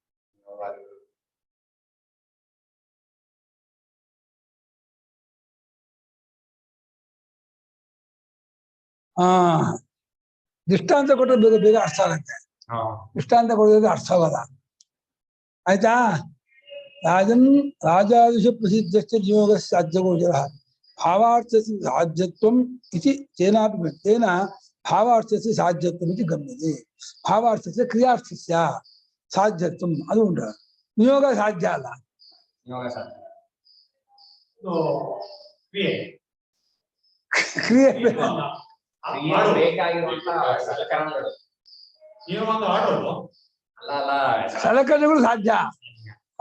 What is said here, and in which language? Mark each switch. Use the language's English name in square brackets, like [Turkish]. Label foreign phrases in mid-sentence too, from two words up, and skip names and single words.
[Kannada] ದೃಷ್ಟಾಂತ ಕೊಟ್ಟರೆ ಬೇಗ ಬೇಗ ಅರ್ಥ ಆಗುತ್ತೆ. ದೃಷ್ಟಾಂತ ಕೊಡೋದು ಅರ್ಥ ಆಗಲ್ಲ. ಆಯ್ತಾ? [Sanskrit] ರಾಜಾದಿಶ ಪ್ರಸಿದ್ಧಶ್ಚ ನಿಯೋಗ ಸಾಧ್ಯಗೋಚರ ಭಾವಾರ್ಥಸ್ಯ ಸಾಧ್ಯತ್ವಂ ಇತಿ ತೇನ ಭಾವಾರ್ಥಸ್ಯ ಸಾಧ್ಯತ್ವಂ ಇತಿ ಗಮ್ಯತೆ. ಭಾವಾರ್ಥಸ್ಯ ಕ್ರಿಯಾರ್ಥಸ್ಯ ಸಾಧ್ಯತ್ವಂ [Kannada] ಅದು ಉಂಟು. ನಿಯೋಗ ಸಾಧ್ಯ ಅಲ್ಲ. ಕ್ರಿಯೆ ಬೇಕಾಗಿರುವಂತಹ ಸಲಕರಣೆಗಳು ಸಲಕರಣೆಗಳು ಸಾಧ್ಯ ಅಲ್ಲ.